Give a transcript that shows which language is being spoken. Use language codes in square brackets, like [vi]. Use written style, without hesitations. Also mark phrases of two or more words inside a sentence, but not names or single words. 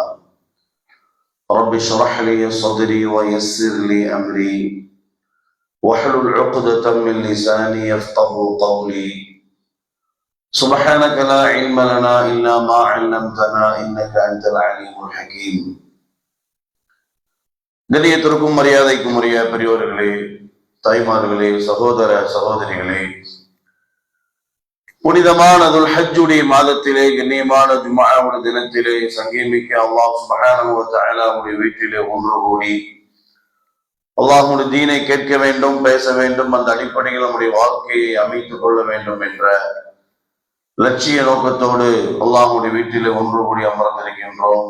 [ar] رب اشرح لي صدري ويسر لي أمري واحلل عقدة من لساني يفقه قولي. سبحانك لا علم لنا إلا ما علمتنا إنك أنت العليم الحكيم. [ta] கண்ணியத்திற்கும் மரியாதைக்கும் உரிய பெரியோர்களே, தாய்மார்களே, சகோதர சகோதரிகளே, புனிதமான துல் ஹஜ்ஜுடைய மாதத்திலே கண்ணியமான ஜும்ஆவுடைய தினத்திலே சங்கமிக்க [ar] الله سبحانه وتعالى [ta] வீட்டிலே ஒன்று கூடி அல்லாஹ்வுடைய தீனை கேட்க வேண்டும், பேச வேண்டும், அந்த அடிப்படையில் நம்முடைய வாழ்க்கையை அமைத்துக் கொள்ள வேண்டும் என்ற லட்சிய நோக்கத்தோடு அல்லாஹ்வுடைய வீட்டிலே ஒன்று கூடி அமர்ந்திருக்கின்றோம்.